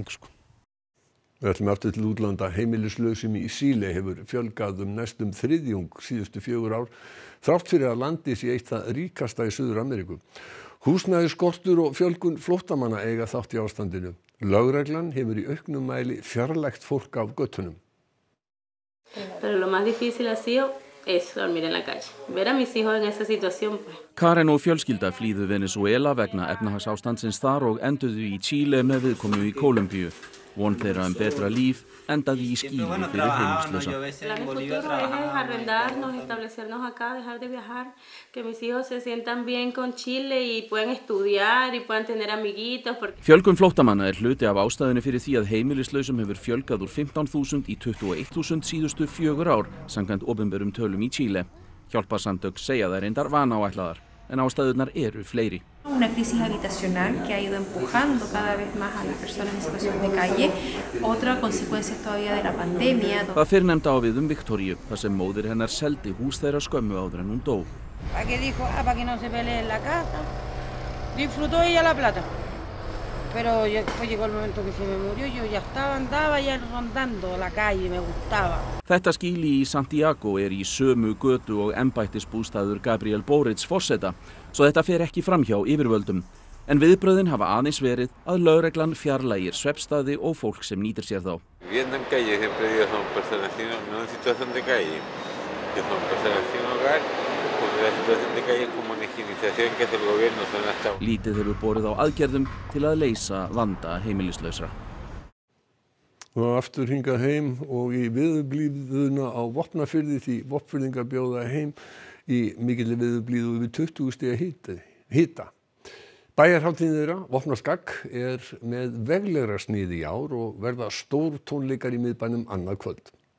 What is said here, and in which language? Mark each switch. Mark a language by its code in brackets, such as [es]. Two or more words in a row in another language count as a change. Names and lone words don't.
[is] Við ætlum aftur til útlanda. Heimilislausum í Síle hefur fjölgað næstum þriðjung síðustu 4 ár, þrátt fyrir að landið sé eitt það ríkasta í Suður-Ameríku. Húsnæðisskortur og fjölgun flóttamanna eiga þátt í ástandinu. Lögreglan hefur í auknum mæli fjarlægt fólk af götunum. [es] Pero lo más difícil ha sido eso, dormir en la calle. Ver a mis hijos en esa situación. [is] Karen og fjölskylda flýðu Venezuela vegna efnahagsástandsins þar og enduðu í Chile með viðkomu í Kólumbíu. Von þeirra betra líf endaði í skílu fyrir heimilislausa. [es] El futuro es arrendarnos, establecernos acá, dejar de viajar, que mis hijos se sientan bien con Chile y puedan estudiar y puedan tener amiguitos. [is] Fjölgun flóttamanna hluti af ástæðunni fyrir því að heimilislausum hefur fjölgað úr 15.000 í 21.000 síðustu 4 ár, samkvæmt opinberum tölum í Chile. Hjálparsamtök segja þær reyndar vanáætlaðar, en ástæðurnar eru fleiri. [es] Una crisis habitacional que ha ido empujando cada vez más a las personas en situación de calle. Otra consecuencia todavía de la pandemia. [is] Það fyrrnefnda á við Viktoríu, þar sem móðir hennar seldi hús þeirra skömmu áður en hún dó. [es] ¿Para qué dijo? Para que no se pelee en la casa. Disfrutó ella la plata. Pero después llegó el momento que se me murió, yo ya andaba ya rondando la calle, me gustaba. [is] Þetta skýli í Santiago í sömu götu og embættisbústaður Gabriel Boric forseta, svo þetta fer ekki framhjá yfirvöldum. En viðbrögðin hafa aðeins verið að lögreglan fjarlægir svefnstaði og fólk sem nýtir sér þá. [es] Viviendo en calle siempre digo son personas no en situación de calle, que son personas sin hogar, porque la situación de calle es como una higienización que hace el gobierno son hasta. [is] Lítið hefur borið á aðgerðum til að leysa vanda heimilislausra. Og aftur hingað heim og í veðurblíðuna á Vopnafirði því Vopnfirðingar bjóða heim í mikilli veðurblíðu yfir 20 stiga hita. Bæjarhátíðin þeirra, Vopnaskagg, með veglegra sniði í ár og verða stór tónleikar í miðbænum annað kvöld.